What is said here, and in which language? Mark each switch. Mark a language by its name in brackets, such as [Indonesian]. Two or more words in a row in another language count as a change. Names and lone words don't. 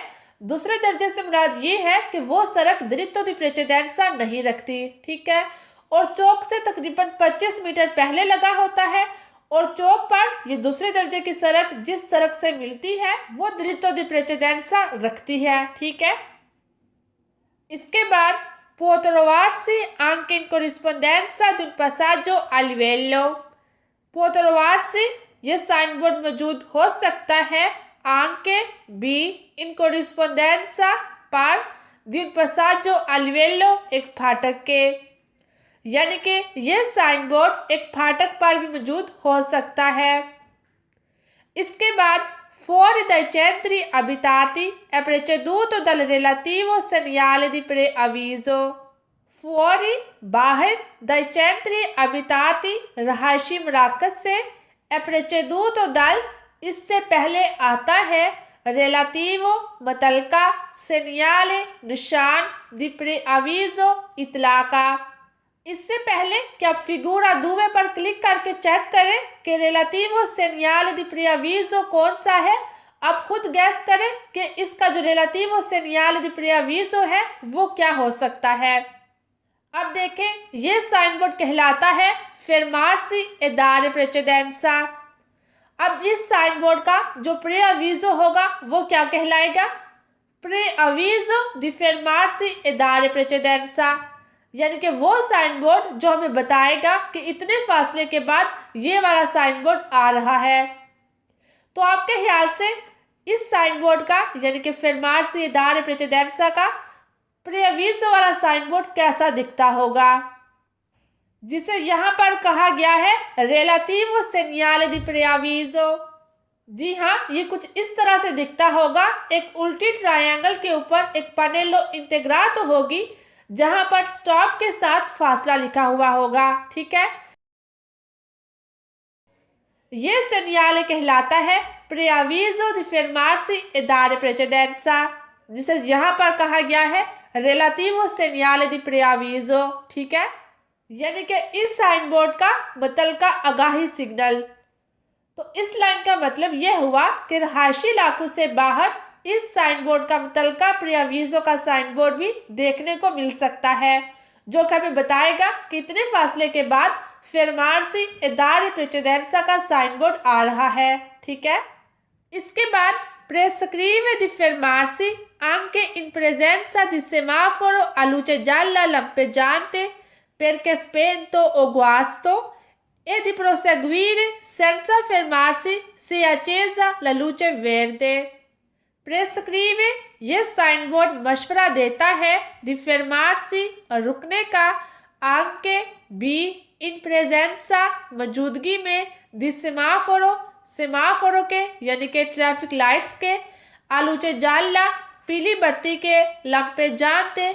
[Urdu] دوسرے درجے سے مراد یہ ہے کہ وہ سڑک [Italian] diritto di precedenza [Urdu] نہیں رکھتی. ٹھیک ہے، اور چوک سے تقریباً 25 میٹر پہلے لگا ہوتا ہے اور چوک پر یہ دوسرے درجے کی سڑک جس سڑک سے ملتی ہے وہ [Italian] diritto di precedenza [Urdu] رکھتی ہے. ٹھیک ہے، اس کے بعد [Italian] può trovarsi anche in corrispondenza di un passaggio a livello। può trovarsi [Urdu] یہ سائن بورڈ موجود ہو سکتا ہے anche بھی [Italian] in corrispondenza [Urdu] पर [Italian] di un passaggio a livello [Urdu] ایک پھاٹک کے، یعنی کہ یہ سائن بورڈ ایک پھاٹک پر بھی موجود ہو سکتا ہے. اس کے بعد [Italian] fuori dai centri abitati è preceduto dal relativo segnale di preavviso. [Urdu] Fuori बाहर [Italian] dai centri abitati [Urdu] رہائشی مراکز سے [Italian] è preceduto dal [Urdu] اس سے پہلے آتا ہے relativo متعلقہ segnale نشان [Italian] di preavviso [Urdu] اطلاع کا. اس سے پہلے کہ آپ [Italian] figura due [Urdu] پر کلک کر کے چیک کریں کہ [Italian] relativo segnale di preavviso [Urdu] کون سا ہے. آپ خود گیس کریں کہ اس کا جو [Italian] relativo segnale di preavviso [Urdu] ہے وہ کیا ہو سکتا ہے. اب دیکھیں، یہ سائن بورڈ کہلاتا ہے [Italian] fermarsi e dare precedenza. [Urdu] اب اس سائن بورڈ کا جو preavviso ہوگا وہ کیا کہلائے گا? [Italian] preavviso di fermarsi e dare precedenza, [Urdu] یعنی کہ وہ سائن بورڈ جو ہمیں بتائے گا کہ اتنے فاصلے کے بعد یہ والا سائن بورڈ آ رہا ہے. تو آپ کے خیال سے اس سائن بورڈ کا یعنی کہ [Italian] fermarsi e dare precedenza [Urdu] کا preavviso والا سائن بورڈ کیسا دکھتا ہوگا، جسے یہاں پر کہا گیا ہے [Italian] relativo segnale di preavviso। [Urdu] جی ہاں، یہ کچھ اس طرح سے دکھتا ہوگا. ایک الٹی ٹرائینگل کے اوپر ایک [Italian] pannello integrato [Urdu] ہوگی جہاں پر اسٹاپ کے ساتھ فاصلہ لکھا ہوا ہوگا. ٹھیک ہے، یہ segnale کہلاتا ہے [Italian] preavviso di fermarsi e dare precedenza, [Urdu] جسے یہاں پر کہا گیا ہے [Italian] relativo segnale di preavviso। [Urdu] ٹھیک ہے، یعنی کہ اس سائن بورڈ کا متعلقہ آگاہی سگنل. تو اس لائن کا مطلب یہ ہوا کہ رہائشی علاقوں سے باہر اس سائن بورڈ کا متعلقہ preavviso کا سائن بورڈ بھی دیکھنے کو مل سکتا ہے، جو کہ ہمیں بتائے گا کہ اتنے فاصلے کے بعد [Italian] fermarsi e dare precedenza [Urdu] کا سائن بورڈ آ رہا ہے. ٹھیک ہے، اس کے بعد [Italian] prescrive di fermarsi anche in presenza di semaforo a luce gialla lampeggiante perché spento o guasto e di proseguire senza fermarsi se accesa la luce verde। [Urdu] prescrive یہ سائن بورڈ مشورہ دیتا ہے [Italian] di fermarsi [Urdu] اور رکنے کا، anche بھی [Italian] in presenza [Urdu] موجودگی میں، di semaforo کے یعنی کہ ٹریفک لائٹس کے, [Italian] a luce gialla [Urdu] پیلی بتی کے, [Italian] lampeggiante